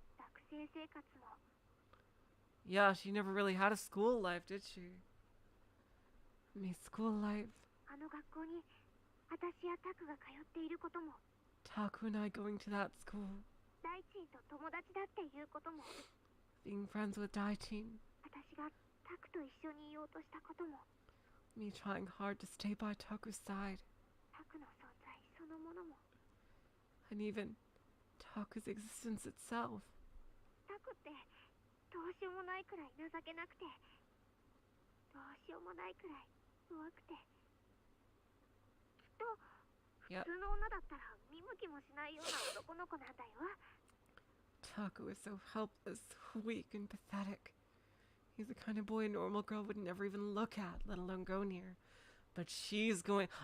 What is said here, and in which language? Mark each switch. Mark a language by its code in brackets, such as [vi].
[ja] 学生生活も [en] Yeah, she never really had a school life, did she? I mean, school life. [ja] あの学校に私やタクが通っていることも、 [en] Taku and I going to that school, [ja] 大地と友達だっていうことも、 [en] being friends with Daichin, [ja] 私がタクと一緒にいようとしたことも、 [en] me trying hard to stay by Taku's side, [ja] タクの存在そのものも、 [en] and even Taku's existence itself. [ja] タクってどうしようもないくらい情けなくて、どうしようもないくらい弱くて、きっと [en] Yep. [ja] 普通の女だったら見向きもしないような男の子なんだよ。 [en] Taku is so helpless, weak, and pathetic. He's the kind of boy a normal girl would never even look at, let alone go near. But she's going.